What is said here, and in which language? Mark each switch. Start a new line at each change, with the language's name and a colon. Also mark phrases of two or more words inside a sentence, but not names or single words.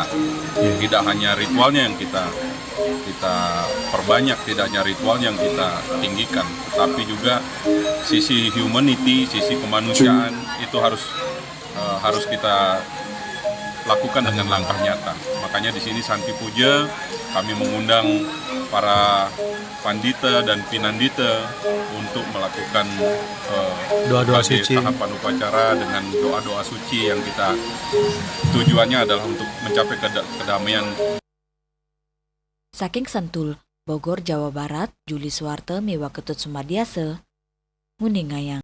Indonesian: Tidak hanya ritualnya yang kita perbanyak, tidak hanya ritualnya yang kita tinggikan, tetapi juga sisi humanity, sisi kemanusiaan itu harus kita lakukan dengan langkah nyata. Makanya di sini Santi Puja kami mengundang para pandita dan pinandita untuk melakukan doa-doa suci, tahapan upacara dengan doa-doa suci yang kita tujuannya adalah untuk mencapai kedamaian. Saking Sentul, Bogor, Jawa Barat, Juli Suwarte, Miwa Ketut Sumadiase, Nguningayang.